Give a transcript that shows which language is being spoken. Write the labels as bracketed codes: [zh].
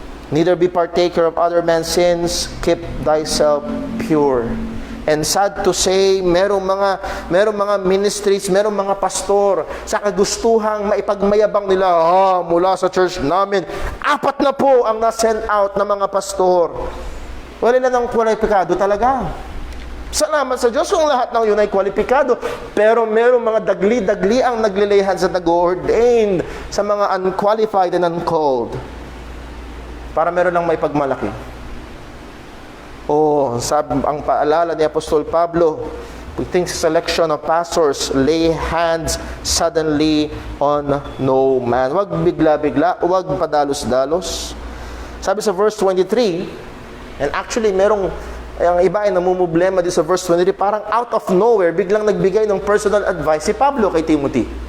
[en] Neither be partaker of other men's sins, keep thyself pure. And sad to say, [tl] merong mga ministries, merong mga pastor sa kagustuhang maipagmayabang nila, mula sa church namin, 4 na po ang na-send out na mga pastor. Wala na ng kwalipikado talaga. Salamat sa Diyos kung lahat ng yun ay kwalipikado. Pero merong mga dagli-dagli ang naglilay hands at nag-ordain sa mga [en] unqualified and uncalled. [tl] Para meron lang maipagmalaki. Ang paalala ni Apostol Pablo, [en] we think selection of pastors, lay hands suddenly on no man. [tl] Wag bigla-bigla, wag padalos-dalos. Sabi sa verse 23, and actually merong, ang iba ay namumblema din sa verse 23, parang [en] out of nowhere, [tl] biglang nagbigay ng personal advice si Pablo kay Timothy.